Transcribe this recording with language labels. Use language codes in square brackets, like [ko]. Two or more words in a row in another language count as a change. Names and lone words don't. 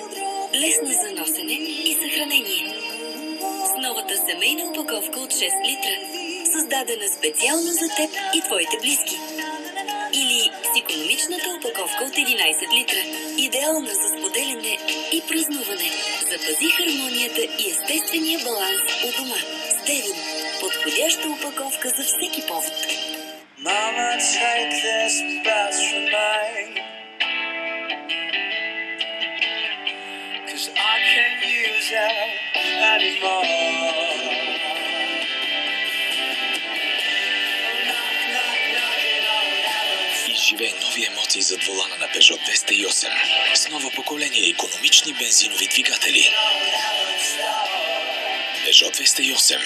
[bg] Лесна за носене и съхранение. С новата семейна опаковка от 6 литра, създадена специално за теб и твоите близки. Или с икономичната опаковка от 11 литра, идеална за споделяне и празнуване. Запази хармонията и естествения баланс у дома. С Девин. Подходяща опаковка за всеки повод. [en] Mama, take this best from mine, 'cause I can't use it anymore. [bg] Изживей нови емоции зад волана на Peugeot 208 с ново поколение икономични бензинови двигатели. Peugeot 208.